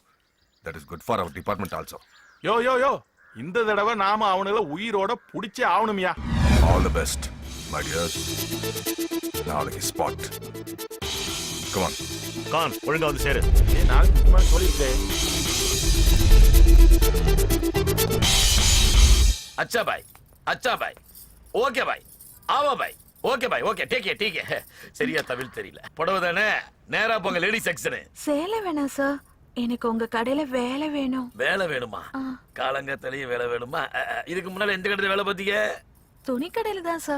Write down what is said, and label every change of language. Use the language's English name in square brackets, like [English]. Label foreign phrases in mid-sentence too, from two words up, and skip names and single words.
[English] That is good for our department also. [Tamil] யோ யோ யோ, இந்த தடவை நாம அவனுங்களை உயிரோட பிடிச்சே ஆகணும்யா. [English] All the best my dear. [Tamil] நாளைக்கு ஸ்பாட். [English] Come on [Tamil] கான், ஒழுங்கா வந்து சேரு. நாளைக்கு சொல்லிருக்கேன். [Hindi] अच्छा भाई, अच्छा भाई, ओके भाई, [Tamil] ஆமா भाई, ஓகே भाई, ஓகே, டேக் சரியா தமிழ் தெரியல. புடவை தானே, நேரா போங்க [English] lady section. [Tamil] சேலை வேணாம் சார், எனக்கு உங்க கடையில வேலை வேணும். வேலை வேணுமா? காலங்கத்திலேயே வேலை வேணுமா? இதுக்கு முன்னால எந்த கடையில வேலை பார்த்தீங்க? துணி கடையில தான் சார்.